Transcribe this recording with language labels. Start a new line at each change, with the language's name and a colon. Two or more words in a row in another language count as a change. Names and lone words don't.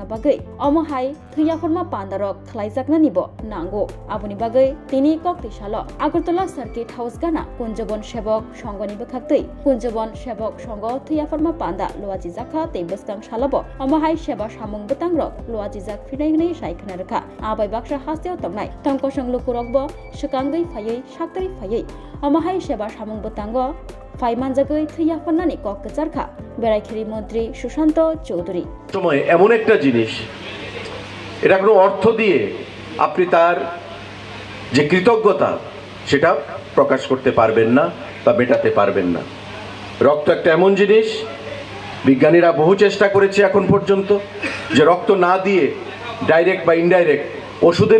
Kok Borok: बागै अमहाय थैयाफोरमा पान्दारक खलाइजाकनानिबो नांगौ आबुनि बागै तिनि कक्तिशालो आगरतला सार्किट हाउस गाना कुंजबन सेबक संगनि बखाक्तै कुंजबन सेबक संग थैयाफोरमा पान्दा लुवाजि जाखा ते बस्कां सालाबो अमहाय सेबा सामुं बतांग्रक लुवाजि जाक फिनाय हनै साइखना रखा आबाय बाक्सा हास्तेव तंनाय तंकसं लुकुरकबो सकांगै फायै शाक्तै फायै अमहाय सेबा सामुं बतांगो फाइमान जगै थैयाफोरनानि कक गजारखा बेरायखेरी मंत्री सुशांत चौधरी
Bangla: সময় এমন একটা জিনিস এটা কোনো অর্থ দিয়ে আপনি তার যে কৃতজ্ঞতা সেটা প্রকাশ করতে পারবেন না বা মেটাতে পারবেন না রক্ত একটা এমন জিনিস বিজ্ঞানীরা বহু চেষ্টা করেছে এখন পর্যন্ত যে রক্ত না দিয়ে ডাইরেক্ট বা ইনডাইরেক্ট ওষুধের